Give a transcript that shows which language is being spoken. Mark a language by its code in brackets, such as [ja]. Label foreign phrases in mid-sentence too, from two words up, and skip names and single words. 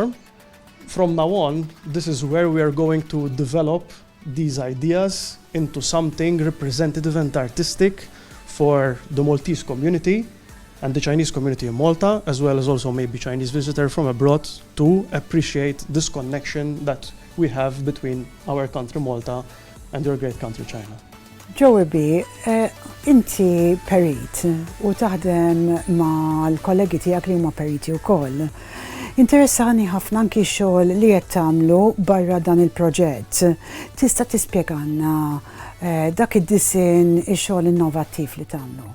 [en] From now on, this is where we are going to develop these ideas into something representative and artistic for the Maltese community and the Chinese community in Malta, as well as also maybe Chinese visitors from abroad, to appreciate this connection that we have between our country Malta and your great country China. [mt] Joey, inti perit u taħdem ma' l-kollegi tiegħek li huma periti wkoll. Interessani ħafna anki xogħol li qed tagħmlu barra dan il-proġett. Tista' tispjegana dak id-disin ix-xogħol innovattiv li tagħmlu.